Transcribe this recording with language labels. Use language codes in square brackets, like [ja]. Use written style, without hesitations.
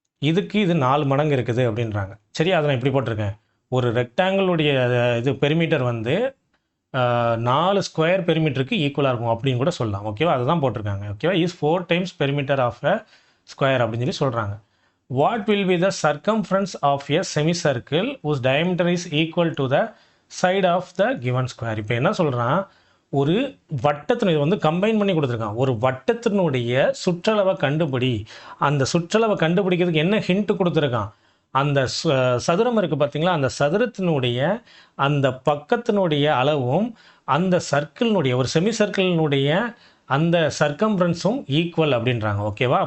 [ta] இதுக்கு இது 4 மடங்கு இருக்குது அப்படின்றாங்க. சரியா? அதை நான் இப்படி போட்டிருக்கேன். ஒரு ரெக்டாங்கிளுடைய இது பெரிமீட்டர் வந்து 4 ஸ்கொயர் பெரிமீட்டருக்கு ஈக்குவலாக இருக்கும் அப்படின்னு கூட சொல்லலாம், ஓகேவா? அதுதான் போட்டிருக்காங்க, ஓகேவா? [en] is 4 times perimeter of a square [ta] அப்படின்னு சொல்லி சொல்கிறாங்க. [en] What will be the circumference of a semi circle whose diameter is equal to the side of the given square? [ta] இப்போ என்ன சொல்கிறான்? ஒரு வட்டத்தினுடைய வந்து கம்பைன் பண்ணி கொடுத்துருக்கான். ஒரு வட்டத்தினுடைய சுற்றளவை கண்டுபிடி. அந்த சுற்றளவை கண்டுபிடிக்கிறதுக்கு என்ன ஹிண்ட் கொடுத்துருக்கான்? அந்த சதுரம் இருக்குது பார்த்தீங்களா, அந்த சதுரத்தினுடைய அந்த பக்கத்தினுடைய அளவும் அந்த சர்க்கிளினுடைய, ஒரு செமி சர்க்கிளினுடைய அந்த சர்க்கம்ஃபரன்ஸும் ஈக்குவல் அப்படின்றாங்க, ஓகேவா?